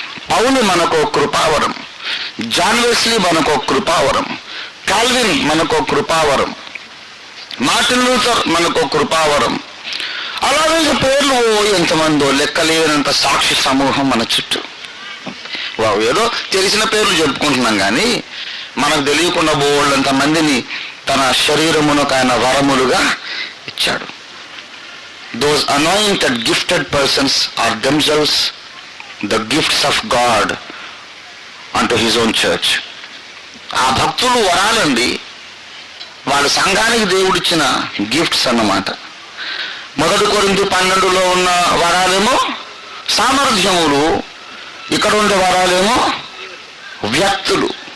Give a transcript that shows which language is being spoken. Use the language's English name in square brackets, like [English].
[Telugu] పౌలు మనకు కృపావరం, John Wesley మనకు కృపావరం, Calvin మనకు కృపావరం, మార్టిన్ లూథర్ మనకు కృపావరం. అలాగే పేర్లు ఎంతమందో లెక్కలేనంత సాక్షి సమూహం మన చుట్టూ. ఏదో తెలిసిన పేర్లు చెప్పుకుంటున్నాం కానీ మనకు తెలియకుండా బోళ్ళంత మందిని తన శరీరమునకు ఆయన వరములుగా ఇచ్చాడు. [English] those anointed gifted persons are themselves the gifts of God unto his own church. [Telugu] ఆ భక్తులు వరాలండి, వాళ్ళ సంఘానికి దేవుడిచ్చిన గిఫ్ట్స్ అన్నమాట. 1 కొరింథీ 12లో ఉన్న వరాలేమో సామర్థ్యములు, ఇక్కడ ఉండే వరాలేమో వ్యక్తులు.